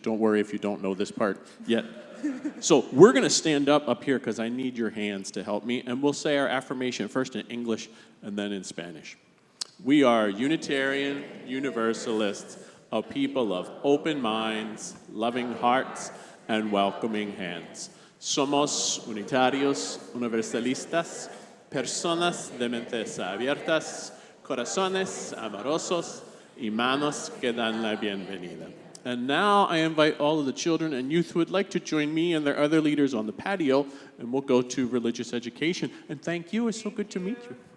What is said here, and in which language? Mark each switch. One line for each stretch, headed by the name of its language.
English: Don't worry if you don't know this part yet. So we're going to stand up here because I need your hands to help me, and we'll say our affirmation first in English and then in Spanish. We are Unitarian Universalists, a people of open minds, loving hearts, and welcoming hands.
Spanish: Somos unitarios, universalistas, personas de mentes abiertas, corazones amorosos, y manos que dan la bienvenida.
English: And now I invite all of the children and youth who would like to join me and their other leaders on the patio, and we'll go to religious education. And thank you. It's so good to meet you.